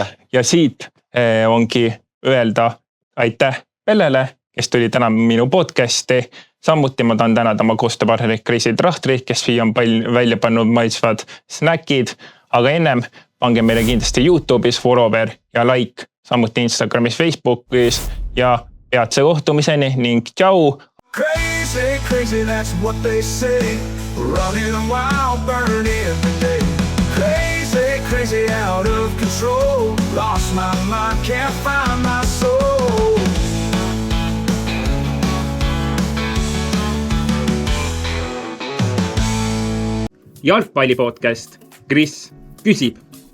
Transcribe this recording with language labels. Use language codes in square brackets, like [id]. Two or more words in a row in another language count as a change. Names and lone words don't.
[et] Ja siit ongi öelda aitäh Pellele, kes tuli täna minu podcasti. Samuti ma tahan tänada oma koostööpartnerit Krisi Trahtri, kes on välja pannud maitsvad snäkid, aga ennem pange meile kindlasti YouTube'is follower ja like, samuti Instagramis, Facebookis ja peatse kohtumiseni ning tšau! [en] Crazy, crazy, that's what they say. Running a wild, burning every day. Crazy, crazy, out of control. Lost my mind, can't find my soul. [et] Jalgpalli podcast. Kris küsib.